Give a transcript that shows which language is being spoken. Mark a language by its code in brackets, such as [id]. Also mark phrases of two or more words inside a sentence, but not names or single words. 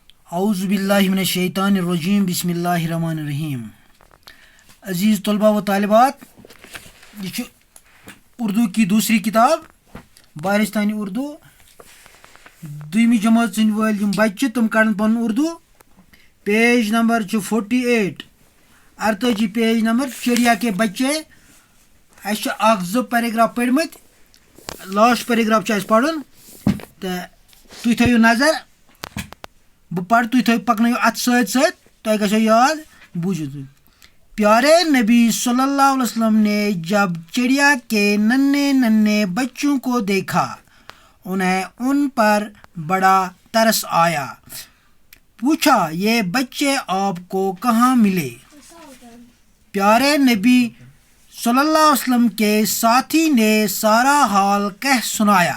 [ar] اعوذ باللہ من الشیطان الرجیم بسم اللہ الرحمن الرحیم. [ur] عزیز طلباء و طالبات، یہ اردو کی دوسری کتاب بارستانی اردو [ks] دویمہِ جماعت سٕنٛدۍ وٲلۍ یِم بچہِ تِم کَرن پنُن اردو. [ur] پیج نمبر 48 48 پیج نمبر چڑیا کے بچے. [ks] اَسہِ چھِ اکھ زٕ پیراگراف پٔرمٕتۍ، [en] last paragraph [ks] چھُ اَسہِ پَرُن تہٕ تُہۍ تھٲیِو نظر. بہٕ پَرٕ، تُہۍ تھٲیِو پَکنٲیِو اَتھ سۭتۍ سۭتۍ، تۄہہِ گژھیو یاد. بوٗزِو تُہۍ. [ur] پیارے نبی [ar] صلی اللہ علیہ وسلم [ur] نے جب چڑیا کے ننھے ننھے بچوں کو دیکھا انہیں ان پر بڑا ترس آیا. پوچھا یہ بچے آپ کو کہاں ملے؟ پیارے نبی [ar] صلی اللہ علیہ وسلم [ur] کے ساتھی نے سارا حال کہہ سنایا.